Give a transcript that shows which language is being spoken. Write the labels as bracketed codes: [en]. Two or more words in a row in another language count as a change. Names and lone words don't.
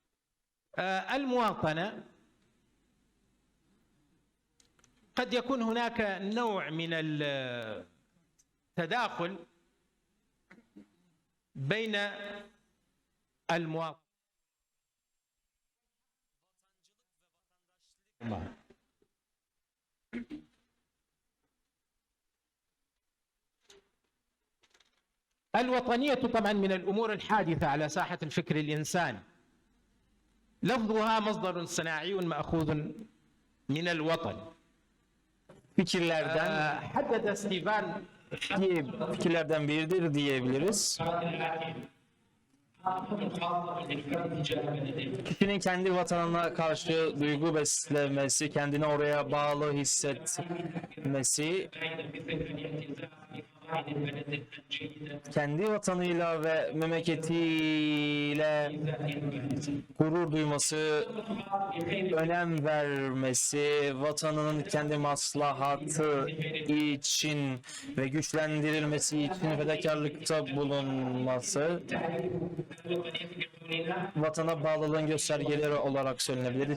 [ar] المواطنة قد يكون هناك نوع من التداخل بين المواطن الوطنية طبعا من الأمور الحادثة على ساحة الفكر الإنساني. لفظها مصدر صناعي مأخوذ من الوطن. [tr] Fikirlerden [ar] حدد ستيفان [tr] fikirlerden biridir diyebiliriz. Kişinin kendi vatanına karşı duygu beslemesi, kendini oraya bağlı hissetmesi, kendi vatanıyla ve memleketiyle gurur duyması, önem vermesi, vatanının kendi maslahatı için ve güçlendirilmesi için fedakarlıkta bulunması, vatana bağlılığın göstergeleri olarak söylenebilir.